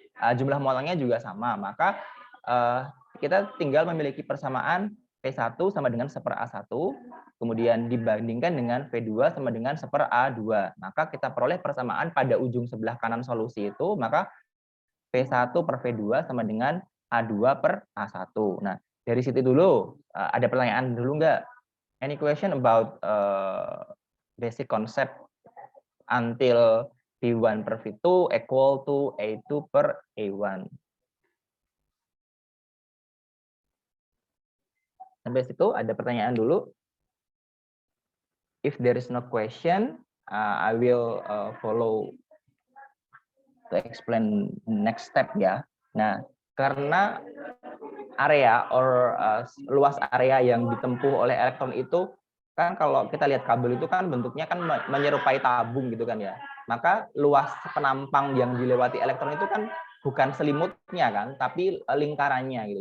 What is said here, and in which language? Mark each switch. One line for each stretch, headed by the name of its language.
Indonesian: Jumlah muatannya juga sama, maka kita tinggal memiliki persamaan P1 sama dengan 1/A1, kemudian dibandingkan dengan V2 sama dengan 1/A2. Maka kita peroleh persamaan pada ujung sebelah kanan solusi itu, maka P1 per V2 sama dengan A2 per A1. Nah, dari situ dulu, ada pertanyaan dulu nggak?
English: Any question about basic concept until V1 per V2 equal to A2 per A1.
Indonesian: Sampai situ ada pertanyaan dulu.
English: If there is no question, I will follow to explain next step ya.
Indonesian: Nah, karena area or luas area yang ditempuh oleh elektron itu kan kalau kita lihat kabel itu kan bentuknya kan menyerupai tabung gitu kan ya. Maka luas penampang yang dilewati elektron itu kan bukan selimutnya kan, tapi lingkarannya gitu.